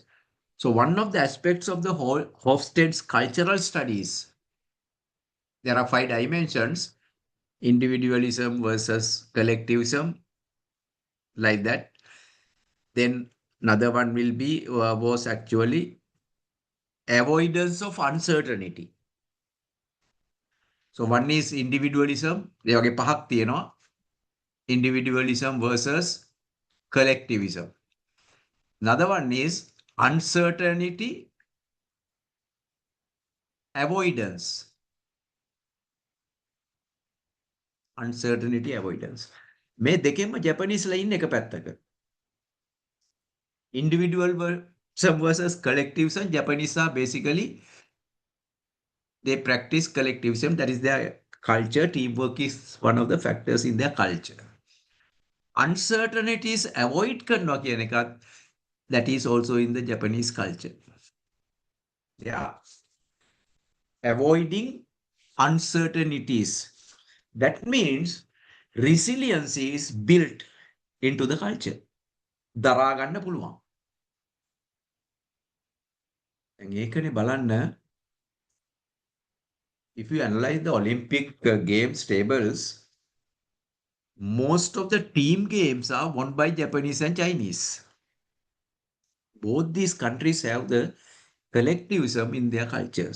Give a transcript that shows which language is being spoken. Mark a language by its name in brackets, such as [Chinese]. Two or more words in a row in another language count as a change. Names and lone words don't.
[English] So one of the aspects of the Hofstede's cultural studies, there are 5 dimensions: individualism versus collectivism, like that. Then another one will be was actually avoidance of uncertainty. So one is individualism. [Sinhala] ඒ වගේ පහක් තියෙනවා. [English] Individualism versus collectivism. Another one is uncertainty avoidance. Uncertainty avoidance. [Sinhala] මේ දෙකෙන්ම ජැපනීස්ලා ඉන්න එක පැත්තක. [English] Individualism versus collectivism, Japanese are basically, they practice collectivism. That is their culture. Teamwork is one of the factors in their culture. Uncertainties avoid [Sinhala] කරනවා කියන එකත්, [English] that is also in the Japanese culture. Yeah. Avoiding uncertainties. That means resilience is built into the culture. [Sinhala] දරා ගන්න පුළුවන්. ඒකනේ බලන්න, [English] if you analyze the Olympic games tables, most of the team games are won by Japanese and Chinese. Both these countries have the collectivism in their cultures.